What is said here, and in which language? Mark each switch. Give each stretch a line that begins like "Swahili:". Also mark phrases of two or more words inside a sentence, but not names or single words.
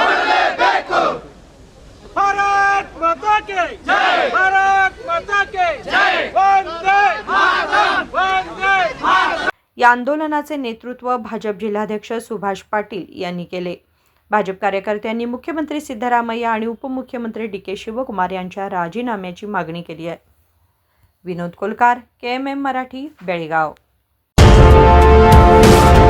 Hindi: भारत माता की जय, भारत माता की जय, वन्दे मातरम्, वन्दे मातरम्।
Marathi: या आंदोलनाचे नेतृत्व भाजप जिल्हाध्यक्ष सुभाष पाटील यांनी केले। भाजप कार्यकर्त्यांनी मुख्यमंत्री सिद्धरामय्या आणि उपमुख्यमंत्री DK शिवकुमार यांच्या राजीनाम्याची मागणी केली आहे। विनोद कोलकार, KMM मराठी, बेळगाव.